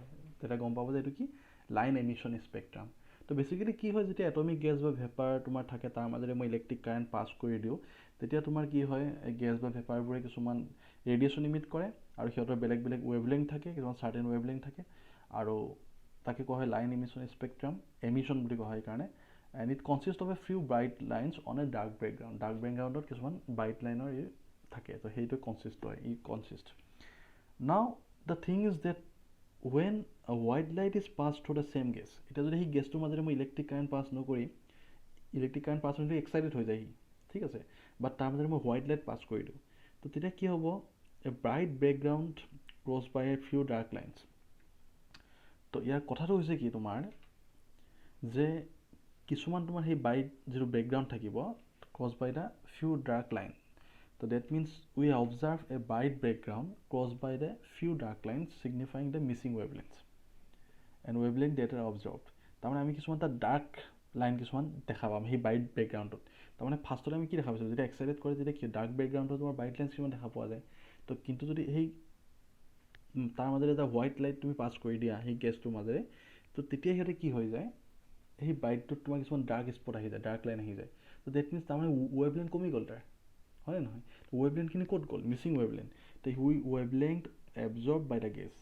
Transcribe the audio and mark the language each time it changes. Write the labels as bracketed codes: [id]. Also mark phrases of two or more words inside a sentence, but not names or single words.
[as] তেতিয়া গম পাব যে এইটো কি [en] line emission spectrum [as] তো বেসিক্যালি কি হয় যেতিয়া [en] atomic gas [as] বা ভেপাৰ তোমাৰ থাকে তাৰ মাজেৰে মই [en] electric current pass [as] কৰি দিওঁ তেতিয়া তোমাৰ কি হয় গ্যাস বা ভেপাৰবোৰে কিছুমান [en] radiation emit [as] কৰে আৰু সিহঁতৰ বেলেগ বেলেগ ৱেভলেংথ থাকে কিছুমান [en] certain wavelength [as] থাকে আৰু তাকে কোৱা হয় [en] line emission spectrum [as] এমিশ্যন বুলি কোৱা হয় কাৰণে [en] and it consist of a few bright lines on a dark background [as] কিছুমান [en] bright line [as] থাকে তো সেইটো কনচিষ্ট হয় [en] now the thing is that when a white light is passed through the same gas [as] এটা যদি সেই গেছটোৰ মাজেৰে মই [en] electric current pass [as] নকৰি [en] electric current pass [as] হ'লে এক্সাইটেড হৈ যায় ঠিক আছে বাট তাৰ মাজেৰে মই [en] white light pass [as] কৰি দিওঁ তো তেতিয়া কি হ'ব [en] a bright background cross by a few dark lines [as] তো ইয়াৰ কথাটো হৈছে কি তোমাৰ যে কিছুমান তোমাৰ সেই [en] bright যিটো background [as] থাকিব [en] cross by the few dark line So that means we observe a bright background crossed by the few dark lines signifying the missing wavelengths and wavelength that are observed. [as] তাৰমানে আমি কিছুমান এটা [en] dark line [as] কিছুমান দেখা পাম সেই [en] bright background [as] তাৰমানে ফাৰ্ষ্টতে আমি কি দেখা পাইছিলোঁ যেতিয়া এক্সাইটেড কৰে যেতিয়া কি [en] dark background [as] তোমাৰ [en] bright lines [as] কিছুমান দেখা পোৱা যায় তো কিন্তু যদি সেই তাৰ মাজেৰে এটা [en] white light [as] তুমি পাছ কৰি দিয়া সেই গেছটোৰ মাজেৰে তো তেতিয়া সিহঁতে কি হৈ যায় সেই ব্ৰাইটটোত তোমাৰ কিছুমান [en] dark spot [as] আহি যায় [en] dark line [as] আহি যায় তো [en] that means [as] তাৰমানে ৱেভলেন্থ কমি গ'ল তাৰ হয় নহয় ৱেভলেন্থখিনি ক'ত গ'ল [en] missing wavelength [as] তো [en] wavelength absorb by the gas